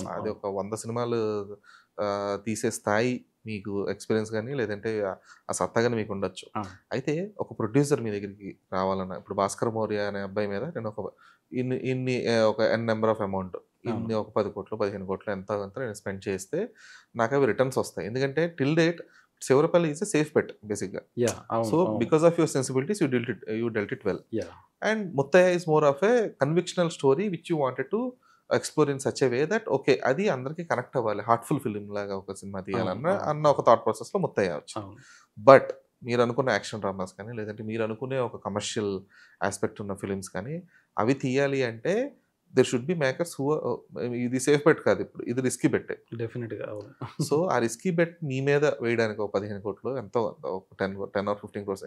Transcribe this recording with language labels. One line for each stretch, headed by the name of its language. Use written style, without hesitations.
Telugu: అది ఒక 100 సినిమాలు తీసే స్థాయి మీకు ఎక్స్పీరియన్స్ కానీ లేదంటే ఆ సత్తా కానీ మీకు ఉండొచ్చు. అయితే ఒక ప్రొడ్యూసర్ మీ దగ్గరికి రావాలన్నా, ఇప్పుడు భాస్కర్ మౌర్య అనే అబ్బాయి మీద నేను ఇన్ని ఒక ఎన్ నెంబర్ ఆఫ్ అమౌంట్, ఇన్ని ఒక 10 కోట్లు 15 కోట్లు ఎంత నేను స్పెండ్ చేస్తే నాకు అవి రిటర్న్స్ వస్తాయి. ఎందుకంటే till date
English: Sevarapalli is a safe bet basically. So because of your sensibilities you dealt it well. And Muttaya is more of a convictional story which you wanted to explore in such a way that okay
Telugu: adi andarki connect avvali, heartful film laga oka cinema తీయాలన్న ఒక thought process లో Muttaya వచ్చింది. But మీరు అనుకున్న action dramas కానీ లేదంటే మీరు అనుకునే ఒక కమర్షియల్ ఆస్పెక్ట్ ఉన్న ఫిలిమ్స్ కానీ అవి తీయాలి అంటే
English: there should be makers who
Telugu: ఇది సేఫ్ బెట్ కాదు, ఇప్పుడు ఇది రిస్కీ బెట్టే డెఫినెట్గా. సో ఆ రిస్కీ బెట్ మీ మీద వేయడానికి ఒక 15 కోట్లు ఎంతో
English: 10 or 15 crores.